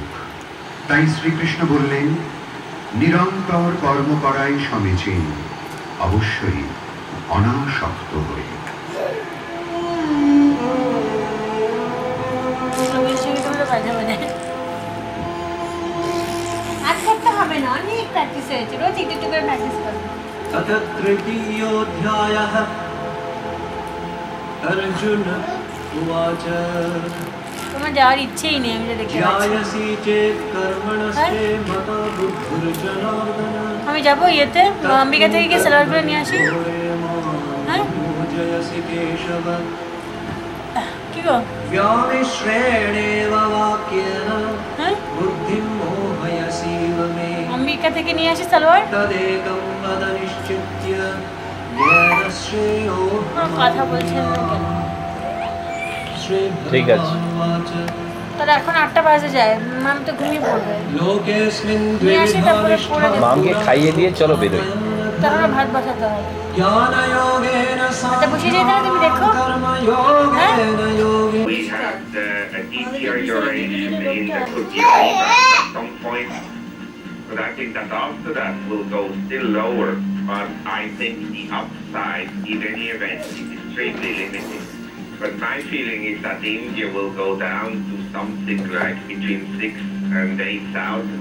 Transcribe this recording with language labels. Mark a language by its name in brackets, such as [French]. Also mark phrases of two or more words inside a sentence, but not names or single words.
[Bangla] তাই শ্রীকৃষ্ণ বললেন নিরন্তর কর্ম করাই সমীচীন, অবশ্যই অনাসক্ত হয়ে। বাজে বাজে আজ করতে হবে না অনেক প্র্যাকটিস হয়েছে রোজ একটু একটু করে প্র্যাকটিস করবে [Sanskrit] अथ तृतीयोऽध्यायः अर्जुन उवाच [Bangla] তোমার যাওয়ার ইচ্ছেই নেই আমি যা দেখতে পাচ্ছি [Sanskrit] ध्यायसि चेत् कर्मणस्ते मता बुद्धिर्जनार्दन [Bangla] আমি যাবো ইয়েতে অম্বিকা থেকে গিয়ে সালোয়ার করে নিয়ে আসি হ্যাঁ [Sanskrit] पूजयसि केशव [Bangla] কি গো [Sanskrit] व्यामिश्रेणेव वाक्येन [Bangla] হ্যাঁ [Sanskrit] बुद्धिं मोहयसीव मे [Bangla] অম্বিকা থেকে নিয়ে আসি সালোয়ার तदेकं वद निश्चित्य येन श्रेयो কথা বলছেন না কেন? ঠিক আছে। তাহলে এখন 8টা বাজে যায়, মাম তো ঘুমিয়ে পড়বে। [Sanskrit] लोकेऽस्मिन् [Bangla] নিয়ে আসি তারপরে পড়ে দেবো। মামকে খাইয়ে দিয়ে চলো বেরোই। তারপরে ভাত বসাতে হবে। [Sanskrit] ज्ञानयोगेन [Bangla] আচ্ছা বসে যেতে হবে, তুমি দেখো। [Sanskrit] कर्मयोगेन योगे [English] We had a deterioration in the cookie feedback at some point, but I think that after that will go still lower. But I think the upside in any event is extremely limited. But my feeling is that India will go down to something like between 6 and 8,000.